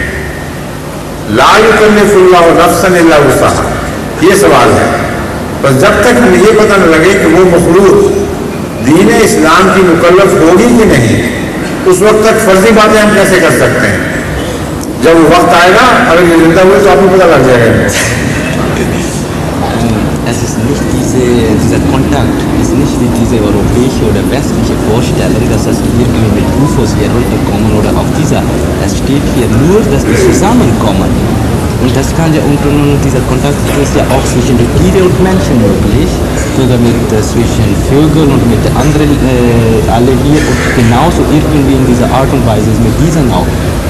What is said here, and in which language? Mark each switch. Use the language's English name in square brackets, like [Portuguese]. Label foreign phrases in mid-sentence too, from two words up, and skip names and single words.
[Arabic] لا یکلف اللہ نفسا الا وسعہا, [Urdu] یہ سوال ہے. بس جب تک ہمیں یہ پتہ نہ لگے کہ وہ مخلوق دین اسلام کی مکلف ہوگی کہ نہیں, اس وقت تک فرضی باتیں ہم کیسے کر سکتے ہیں. جب وہ وقت آئے گا اگر یہ زندہ ہوئے تو آپ کو پتہ لگ جائے گا. [German] Es ist nicht dieser Kontakt, ist nicht wie diese europäische oder westliche Vorstellung, dass das irgendwie mit UFOs hier runterkommen oder auf dieser. Es steht hier nur, dass die zusammenkommen. Und das kann ja, und dieser Kontakt ist ja auch zwischen den Tieren und Menschen möglich, sogar zwischen Vögeln und mit anderen alle hier und genauso irgendwie in dieser Art und Weise ist mit diesen auch.